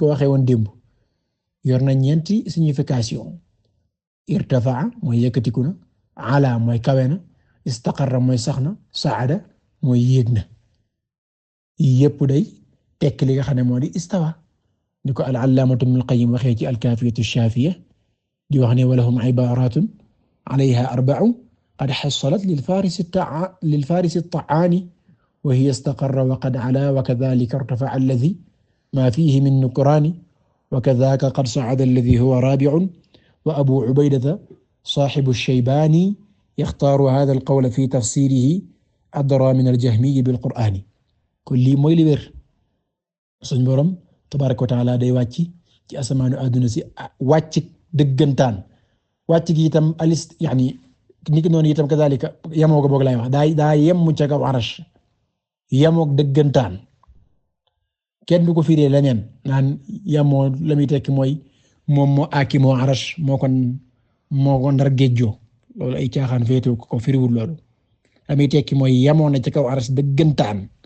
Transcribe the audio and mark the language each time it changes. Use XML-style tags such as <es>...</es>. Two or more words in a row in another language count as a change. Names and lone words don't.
<wo>ko waxee woon démb yor na ñeenti signification irtafaa mooy yëkkatiku na ala mooy kawe na istaqarra mooy sax na saada mooy yéeg na yépp day tekk li nga xam ne moo di istawa ni ko al-allaamatu Ibnul Qayyim waxee ci</wo> <ar>al-kaafiyatu ash-shaafiyya</ar> <wo>di wax ne</wo> <ar>ولهم عبارات عليها أربع قد حصلت للفارس الطعان وهي استقر وقد علا وكذلك ارتفع الذي ما فيه من نكران وكذاك قد صعد الذي هو رابع وأبو عبيدة صاحب الشيباني يختار هذا القول في تفسيره أدرى من الجهمي بالقرآن</ar> <wo>kon lii mooy li wér suñ borom</wo> <ar>تبارك وتعالى</ar> <wo>day wàcc ci asamaanu àdduna si wàcc dëggantaan wàcc gi itam yani ni ki noonu itam kadhalika yemoo ko boog lay wax daa yem ca kaw arash yemook dëggantaan kenn du ko firee leneen naan yemoo la muy tekki mooy moom moo aakimoo arash moo ko ndar géejjoo loolu ay caaxaan féetewu ko firiwul loolu la muy tekki mooy yemoo na ca kaw arash dëggantaan</wo>